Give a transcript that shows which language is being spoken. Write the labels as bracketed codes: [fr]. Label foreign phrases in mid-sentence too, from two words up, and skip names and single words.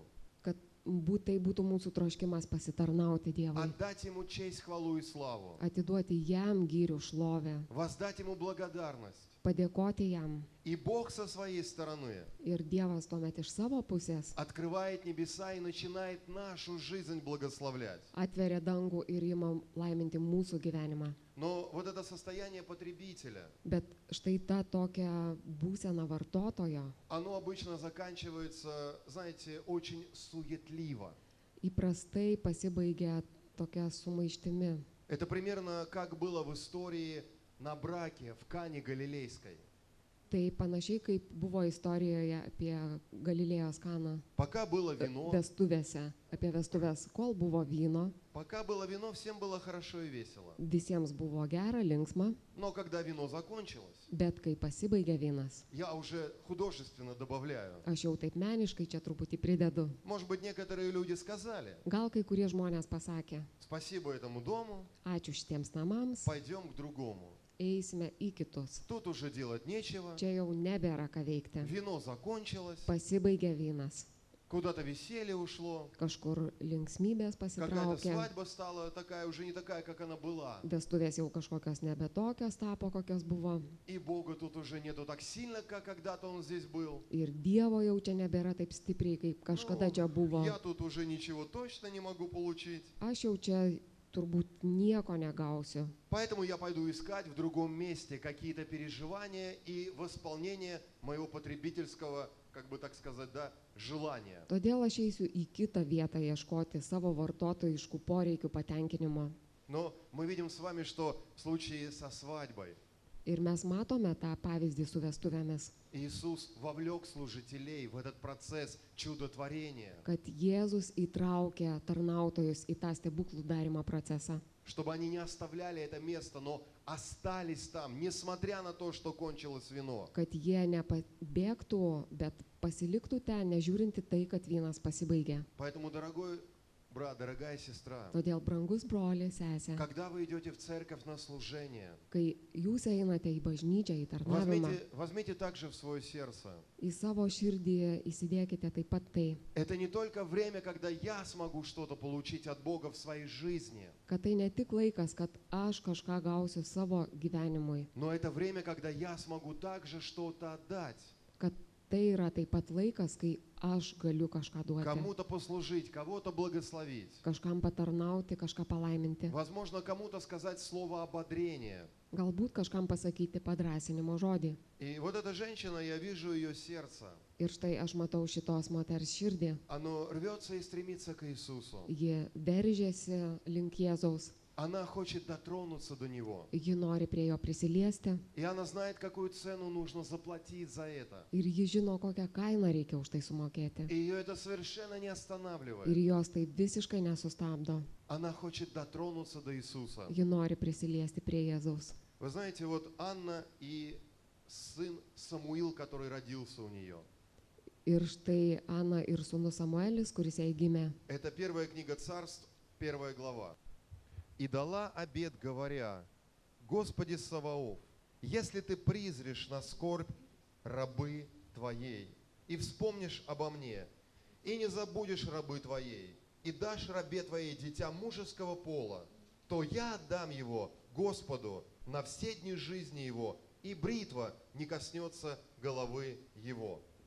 [lt] kad tai būtų mūsų troškimas pasitarnauti Dievui, [ru] отдать Ему честь, хвалу и славу, [lt] atiduoti jam gyrių šlovę, [ru] воздать Ему благодарность. [lt] padėkoti jam. [ru] И Бог со своей стороны [lt] Ir Dievas tuomet iš savo pusės [ru] открывает небеса и начинает нашу жизнь благословлять. [lt] atveria dangų ir ima laiminti mūsų gyvenimą. [ru] Но вот это состояние потребителя, [lt] Bet štai ta tokia būsena vartotojo [ru] оно обычно заканчивается, знаете, очень суетливо. [lt] įprastai pasibaigia tokia sumaištimi. [ru] Это примерно как было в истории на браке в Кане Галилейской. [lt] Tai panašiai kaip buvo istorijoje apie Galilėjos Kaną [ru] Пока было вино, [lt] vestuvėse, apie vestuvės, kol buvo vyno, [ru] всем было хорошо и весело. [lt] visiems buvo gera, linksma, [ru] Но когда вино закончилось, [lt] bet kai pasibaigė vynas, [ru] я уже художественно добавляю. [lt] aš jau taip meniškai čia truputį pridedu. [ru] Может быть, некоторые люди сказали: [lt] Gal kai kurie žmonės pasakė, [ru] спасибо этому дому, [lt] ačiū šitiems namams, [ru] пойдем к другому. [lt] eisime į kitus. [ru] Тут уже делать нечего. [lt] Čia jau nebėra ką veikti. [ru] Вино закончилось, [lt] Pasibaigė vynas, [ru] куда-то веселье ушло, [lt] kažkur linksmybės [ru] какая-то [lt] pasitraukė, [ru] свадьба стала такая, уже не такая, как она была. [lt] vestuvės jau kažkokios nebe tokios tapo, kokios buvo. [ru] И Бога тут уже нету так сильно, как когда-то Он здесь был. [lt] Ir Dievo jau čia nebėra taip stipriai, kaip kažkada čia buvo. [ru] Я тут уже ничего точно не могу получить. [lt] Aš jau čia turbūt nieko negausiu. [ru] Поэтому я пойду искать в другом месте какие-то переживания и восполнение моего потребительского, как бы так сказать, да, желания. [lt] Todėl aš eisiu į kitą vietą ieškoti savo vartotojiškų poreikių patenkinimo. [ru] Но мы видим с вами, что в случае со свадьбой [lt] Ir mes matome tą pavyzdį su vestuvėmis, [ru] Иисус вовлек служителей в этот процесс чудотворения, [lt] kad Jėzus įtraukė tarnautojus į tą stebuklų darimo procesą, [ru] чтобы они не оставляли это место, но остались там, несмотря на то, что кончилось вино. [lt] kad jie nepabėgtų, bet pasiliktų ten, nežiūrinti tai, kad vynas pasibaigė. [ru] Поэтому, дорогой брат, дорогая сестра, [lt] Todėl, brangus broli, sesė, [ru] когда вы идете в церковь на служение, [lt] kai jūs einate į bažnyčią, į tarnavimą, [ru] возьмите также в свое сердце. [lt] į savo širdį įsidėkite taip pat tai, [ru] Это не только время, когда я смогу что-то получить от Бога в своей жизни, [lt] kad tai ne tik laikas, kad aš kažką gausiu savo gyvenimui, [ru] но это время, когда я смогу также что-то отдать, [lt] kad tai yra taip pat laikas, kai aš galiu kažką duoti, [ru] кому-то послужить, кого-то благословить. [lt] kažkam patarnauti, kažką palaiminti, [ru] Возможно, кому-то сказать слово ободрения. [lt] galbūt kažkam pasakyti padrasinimo žodį. [ru] И вот эта женщина, я вижу ее сердце, [lt] Ir štai aš matau šitos moters širdį, [ru] оно рвется и стремится к Иисусу. [lt] ji veržėsi link Jėzaus, [ru] Она хочет дотронуться до него. [lt] ji nori prie jo prisiliesti [ru] И она знает, какую цену нужно заплатить за это. [lt] ir ji žino, kokią kainą reikia už tai sumokėti. [ru] И ее это совершенно не [lt] Ir [ru] останавливает. [lt] jos tai visiškai nesustabdo. [ru] Она хочет дотронуться до Иисуса. [lt] Ji nori prisiliesti prie Jėzaus. [ru] Вы знаете, вот Анна и сын Самуил, который родился у нее. [lt] Ir štai Ana ir sūnus Samuelis, kuris jai gimė. [ru] Это первая книга Царств, 1 глава. «И дала обет, говоря: Господи Саваоф, если ты призришь на скорбь рабы Твоей, и вспомнишь обо мне, и не забудешь рабы Твоей, и дашь рабе Твоей дитя мужеского пола, то я отдам его Господу на все дни жизни его, и бритва не коснется головы его».